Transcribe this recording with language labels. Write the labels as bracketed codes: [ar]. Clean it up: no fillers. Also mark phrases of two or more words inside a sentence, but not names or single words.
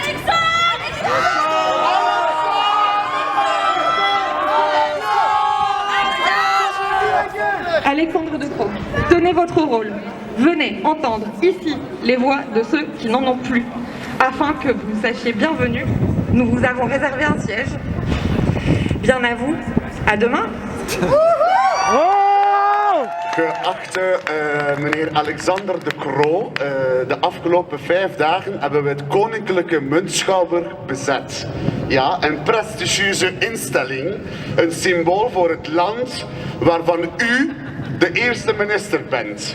[fr] Alexandre De Croo, tenez votre rôle. Venez entendre ici les voix de ceux qui n'en ont plus. Afin que vous sachiez bienvenue, nous vous avons réservé un siège. Bien à vous. À demain. [nl] Geachte meneer Alexander De Croo, de afgelopen 5 dagen hebben we het Koninklijke Muntschouwer bezet. Ja, een prestigieuze instelling, een symbool voor het land waarvan u de eerste minister bent.